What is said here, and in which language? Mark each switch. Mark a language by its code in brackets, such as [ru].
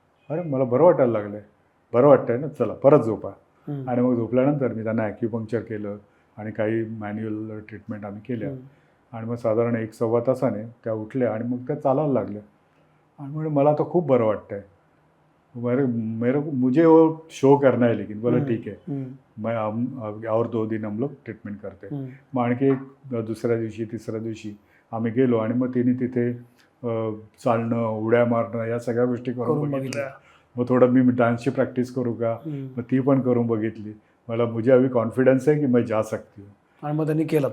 [mr] अरे मला बरं वाटायला लागलं आहे, बरं वाटतं आहे ना, चला परत झोपा. आणि मग झोपल्यानंतर मी त्यांना ॲक्युपंक्चर केलं आणि काही मॅन्युअल ट्रीटमेंट आम्ही केल्या. आणि मग साधारण 1-1.25 तासाने त्या उठल्या आणि मग त्या चालायला लागल्या. आणि म्हणजे मला आता खूप बरं वाटतं आहे. [hi] मुझे वो शो करना है, लेकिन बोला ठीक है, मैं और 2 दिन हम लोग ट्रीटमेंट करते. [mr] मग आणखी दुसऱ्या दिवशी, तिसऱ्या दिवशी आम्ही गेलो, आणि मग तिने तिथे चालणं, उड्या मारणं, या सगळ्या गोष्टी करून बघितल्या. मग थोडं मी डान्सची प्रॅक्टिस करू का, मग ती पण करून बघितली. मला [hi] मुझे अभी कॉन्फिडन्स [mr] आहे की [hi] मैं जा सकती हूँ. [mr] आणि मग त्यांनी केलं.